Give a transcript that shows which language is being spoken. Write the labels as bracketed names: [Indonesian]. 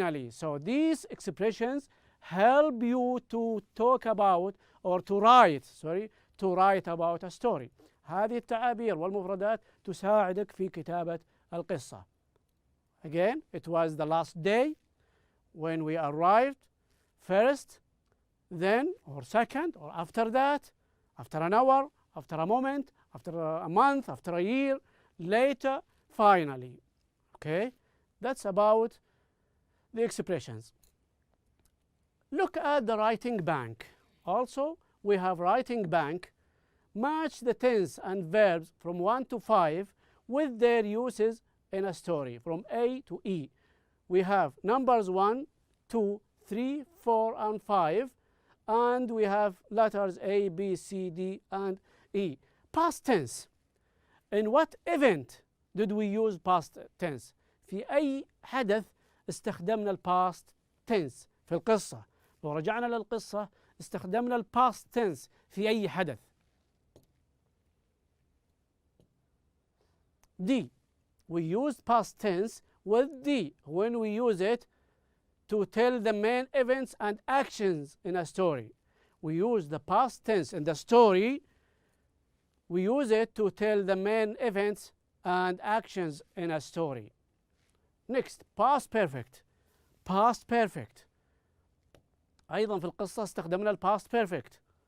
[English] So these expressions help you to talk about or to write about a story. [Arabic] هذه التعابير والمفردات تساعدك في كتابة القصة. [English] Again, it was the last day when we arrived. First, then, or second, or after that, after an hour, after a moment, after a month, after a year, later, finally. Okay, that's about the expressions. Look at the writing bank. Also, we have writing bank. Match the tense and verbs from 1 to 5 with their uses in a story from A to E. We have numbers 1, 2, 3, 4, and 5, and we have letters A, B, C, D, and E. Past tense. In what event did we use past tense? [Arabic] في أي حدث استخدمنا الباست tense في القصة. لو رجعنا للقصة استخدمنا الباست tense في أي حدث. [English] D. We use past tense with D when we use it to tell the main events and actions in a story. We use the past tense in the story. We use it to tell the main events and actions in a story. Next, past perfect. Past perfect. [Arabic] أيضا في القصة استخدمنا past perfect.